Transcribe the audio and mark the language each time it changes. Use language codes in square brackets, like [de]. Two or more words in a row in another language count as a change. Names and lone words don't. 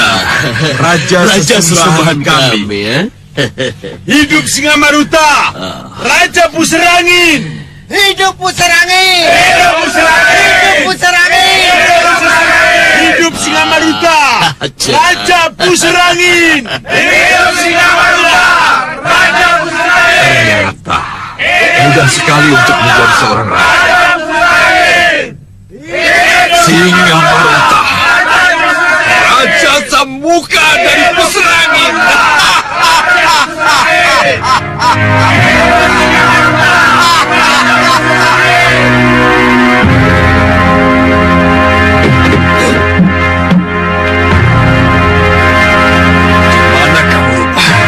[id] Raja sesembahan kami. Ya? Hidup Singamaruta, Raja Puserangin. Hidup Puserangin! Hidup Puserangin! Hidup Puserangin! Hidup Singamaruta, Raja Puserangin. Hidup Singamaruta, Raja Puserangin. Ternyata mudah sekali untuk menjadi seorang raja. Singamaruta, Raja Samuka dari Puserangin. Mana kamu lupa?